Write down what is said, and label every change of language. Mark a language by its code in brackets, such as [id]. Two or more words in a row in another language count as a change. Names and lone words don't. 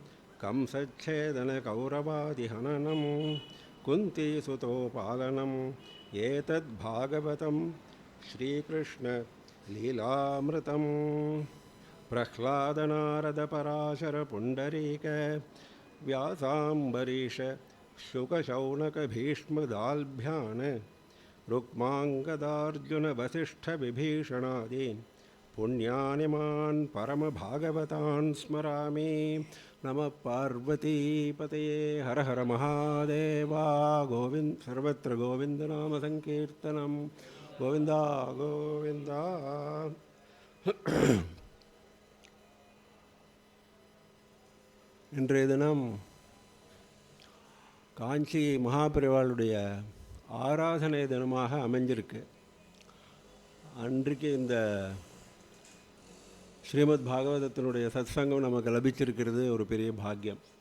[sa] कंसच्छेदनकौरवादिहननं कुन्तीसुतोपालनम् एतद्भागवतं श्रीकृष्णलीलामृतं प्रह्लादनारदपराशरपुण्डरीक व्यासाम्बरीष शुकशौनकभीष्मदाल्भ्यान् रुक्माङ्गदार्जुनवसिष्ठविभीषणादीन् पुण्यानि मान् परमभागवतान् स्मरामि। नमः पार्वतीपतये हर हर महादेवा। गोविन्द सर्वत्र गोविन्दनामसङ्कीर्तनं गोविन्दा गोविन्दा। [ta] இன்றைய தினம் காஞ்சி மகாபெரிவாளுடைய ஆராதனை தினமாக அமைஞ்சிருக்கு. அன்றைக்கு இந்த ஸ்ரீமத் பாகவதத்தினுடைய சத்சங்கம் நமக்கு லபிச்சிருக்கிறது ஒரு பெரிய பாக்கியம்.